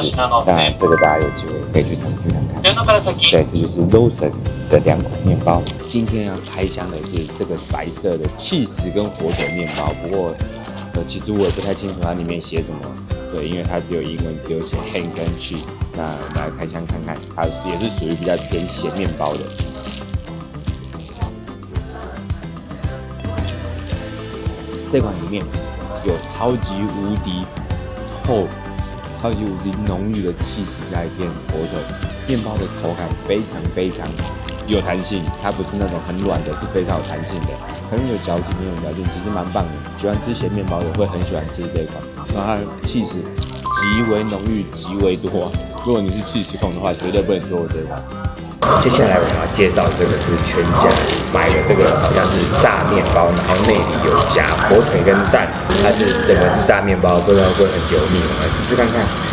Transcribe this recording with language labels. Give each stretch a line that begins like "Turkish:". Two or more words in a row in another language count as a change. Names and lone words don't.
Chinese: 那這個大家有機會可以去嘗試看看。對，這就是 Lawson 的2款麵包。今天要開箱的是這個白色的起司跟火腿麵包，不過其實我也不太清楚它裡面寫什麼。對，因為它只有英文，只有寫 ham 跟 cheese。那我们來開箱看看，它也是屬於比較偏鹹麵包的。這款裡面有超級無敵厚、超級無敵濃郁的起司加一片火腿，麵包的口感非常非常有彈性，它不是那種很軟的，是非常有彈性的，很有嚼劲，很有嚼劲，其實蠻棒的。喜歡吃鹹麵包的會很喜歡吃這一款，然後它的起司極為濃郁、極為多。如果你是起司控的話，絕對不能做這一款。接下來我們要介紹這個是全家買的這個好像是炸麵包，然後內裡有夾火腿跟蛋，它是整個是炸麵包，不知道會很油膩，我們來試試看看。